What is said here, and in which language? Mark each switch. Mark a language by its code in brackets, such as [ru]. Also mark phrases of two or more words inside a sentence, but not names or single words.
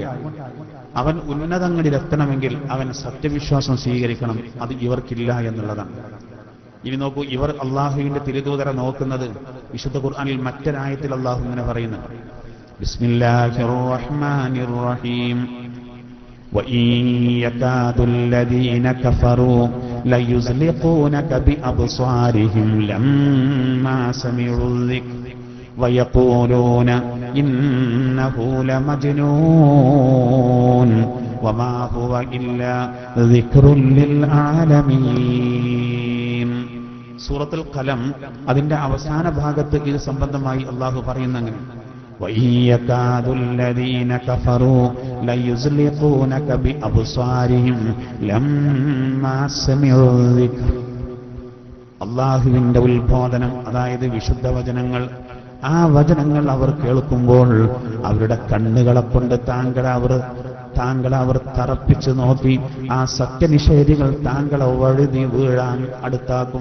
[ml] അവൻ ഉന്നതങ്ങളിലെത്തണമെങ്കിൽ അവൻ സത്യവിശ്വാസം സ്വീകരിക്കണം. അത് ഇവർക്കില്ല എന്നുള്ളതാണ്. ഇനി നോക്കൂ, ഇവർ അള്ളാഹുവിന്റെ തിരുദൂതരെ നോക്കുന്നത് വിശുദ്ധ ഖുർആനിൽ മറ്റൊരായത്തിൽ അള്ളാഹു ഇങ്ങനെ പറയുന്നു, [ar] بسم الله الرحمن الرحيم وَإِن يَكَادُ الَّذِينَ كَفَرُوا لَيُزْلِقُونَكَ بِأَبْصَارِهِمْ لَمَّا سَمِعُوا الذِّكْرَ وَيَقُولُونَ إِنَّهُ لَمَجْنُونٌ وَمَا هُوَ إِلَّا ذِكْرٌ لِلْعَالَمِينَ. [ml] സൂറത്തുൽ ഖലം അതിന്റെ അവസാന ഭാഗത്ത് ഇത് സംബന്ധമായി അള്ളാഹു പറയുന്നങ്ങനെ, [ar] وَإِن يَكَادُ الَّذِينَ كَفَرُوا لَيُزْلِقُونَكَ بِأَبْصَارِهِمْ لَمَّا سَمِعُوا الذِّكْرَ. [ml] അള്ളാഹുവിന്റെ ഉത്ബോധനം, അതായത് വിശുദ്ധ വചനങ്ങൾ, ആ വചനങ്ങൾ അവർ കേൾക്കുമ്പോൾ അവരുടെ കണ്ണുകളെ കൊണ്ട് താങ്കളെ അവർ തറപ്പിച്ചു നോക്കി ആ സത്യനിഷേധികൾ താങ്കളെ വഴുതി വീഴാൻ അടുത്താക്കും.